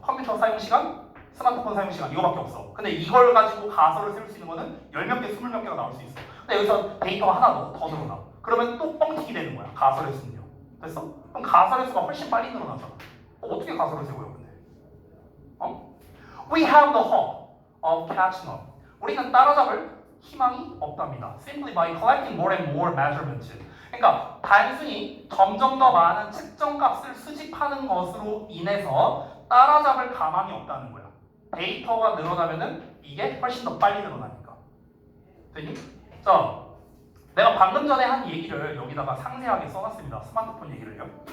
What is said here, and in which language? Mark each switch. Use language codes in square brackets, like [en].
[ko] 컴퓨터 사용 시간, 스마트폰 사용 시간 이거밖에 없어. 근데 이걸 가지고 가설을 세울 수 있는 거는 10몇 개, 20몇 개가 나올 수 있어. 근데 여기서 데이터가 하나 더 늘어나. 그러면 또 뻥튀기 되는 거야, 가설의 수는요. 됐어? 그럼 가설의 수가 훨씬 빨리 늘어나잖아. 어떻게 가설을 세워요, 근데? [en] We have the hope of catching up. [ko] 우리는 따라잡을 희망이 없답니다. [en] Simply by collecting more and more measurements. [ko] 그러니까 단순히 점점 더 많은 측정값을 수집하는 것으로 인해서 따라잡을 가망이 없다는 거야. 데이터가 늘어나면은 이게 훨씬 더 빨리 늘어나니까. 되니? 자, 내가 방금 전에 한 얘기를 여기다가 상세하게 써놨습니다. 스마트폰 얘기를요.